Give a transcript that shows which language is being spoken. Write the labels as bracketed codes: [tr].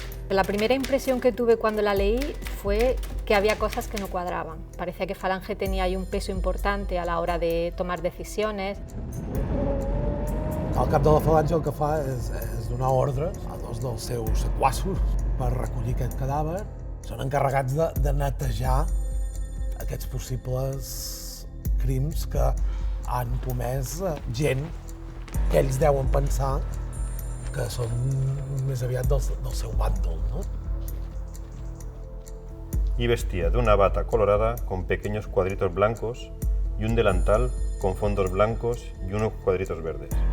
[es] La primera impresión que tuve cuando la leí fue que había cosas que no cuadraban. Parecía que Falange tenía ahí un peso importante a la hora de tomar decisiones. [ca] El cap de la Falange el que fa és donar ordres a dos dels seus sequassos per recollir aquest cadàver. Són encarregats de netejar aquests possibles crims que han comès gent que ells deuen pensar que són més aviat del seu bàndol, ¿no? [es] Y vestía de una bata colorada con pequeños cuadritos blancos y un delantal con fondos blancos y unos cuadritos verdes.